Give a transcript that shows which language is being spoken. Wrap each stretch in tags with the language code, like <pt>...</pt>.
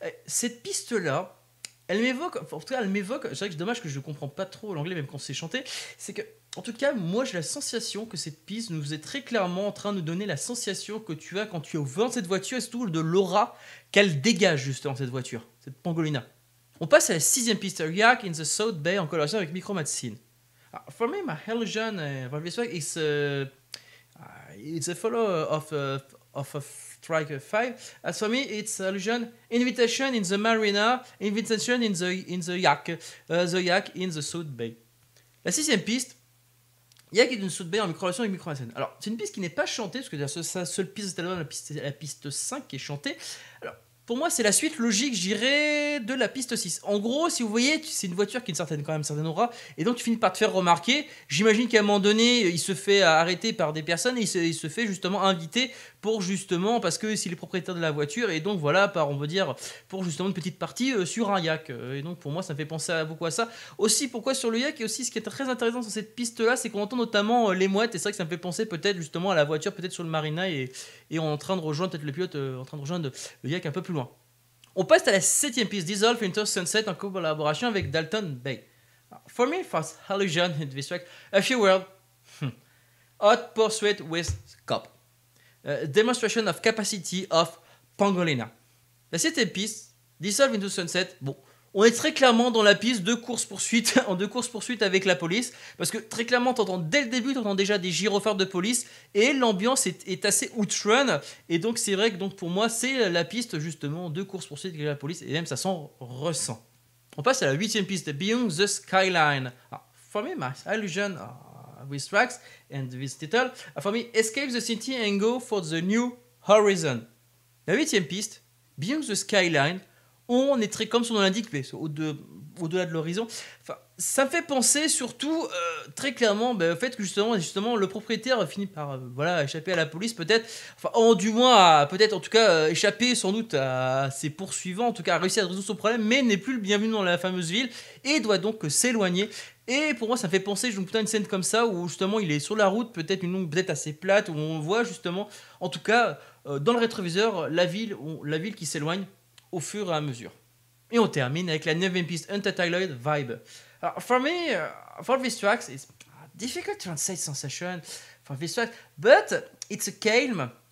<fr>Cette piste-là, elle m'évoque, c'est vrai que c'est dommage que je ne comprends pas trop l'anglais même quand c'est chanté, c'est que, en tout cas, moi j'ai la sensation que cette piste nous est très clairement en train de nous donner la sensation que tu as quand tu es au volant de cette voiture et surtout de l'aura qu'elle dégage justement cette voiture, cette Pangolina. On passe à la sixième piste, Yak in the South Bay, en collaboration avec Micromatine.</fr> <en>For me, my illusion for this track is it's a follow of track 5. As for me, it's illusion, invitation in the marina, invitation in the yak in the South Bay.</en> <fr>La sixième piste, Yak in the South Bay en collaboration avec Micromatine. Alors, c'est une piste qui n'est pas chantée, parce que c'est la seule piste de cet album, la piste 5 qui est chantée. Alors, pour moi, c'est la suite logique, je dirais, de la piste 6. En gros, si vous voyez, c'est une voiture qui a quand même une certaine aura, et donc tu finis par te faire remarquer. J'imagine qu'à un moment donné, il se fait arrêter par des personnes, et il se fait justement inviter pour justement, parce que s'il est propriétaire de la voiture, et donc voilà, on va dire, pour justement une petite partie sur un yak. Et donc pour moi, ça me fait penser beaucoup à ça. Aussi, pourquoi sur le yak, et aussi ce qui est très intéressant sur cette piste-là, c'est qu'on entend notamment les mouettes, et c'est vrai que ça me fait penser peut-être justement à la voiture, peut-être sur le marina, et on est en train de rejoindre peut-être le pilote, en train de rejoindre le yak un peu plus loin. On passe à la 7ème piste, Dissolve into Sunset, en collaboration avec Dalton Bay.</fr> <en>For me, fast illusion in this track, a few words, hot pursuit with cop. Demonstration of capacity of Pangolina.</en> <fr>La 7ème piste, Dissolve into Sunset, bon, on est très clairement dans la piste de course-poursuite, en deux course-poursuite avec la police, parce que très clairement, dès le début, t'entends déjà des gyrophares de police, et l'ambiance est assez outrun, et donc c'est vrai que donc, pour moi, c'est la piste justement de course-poursuite avec la police, et même ça s'en ressent. On passe à la 8ème piste, Beyond the Skyline.</fr> <en>For me, my illusion with tracks and with title, for me, escape the city and go for the new horizon.</en> <fr>La 8ème piste, Beyond the Skyline, on est très comme son nom l'indique, mais au-delà de l'horizon. Enfin, ça me fait penser surtout très clairement au fait que justement le propriétaire finit par échapper à la police peut-être, du moins peut-être en tout cas échapper sans doute à ses poursuivants, en tout cas a réussi à résoudre son problème, mais n'est plus le bienvenu dans la fameuse ville et doit donc s'éloigner. Et pour moi ça me fait penser à une scène comme ça où justement il est sur la route, peut-être une longue, peut-être assez plate, où on voit justement, en tout cas dans le rétroviseur, la ville qui s'éloigne au fur et à mesure. Et on termine avec la 9ème piste, Untitled Vibe. Alors,</fr> <en>for me, for this track, it's difficult to translate sensation for this track, but it's a calm.</en>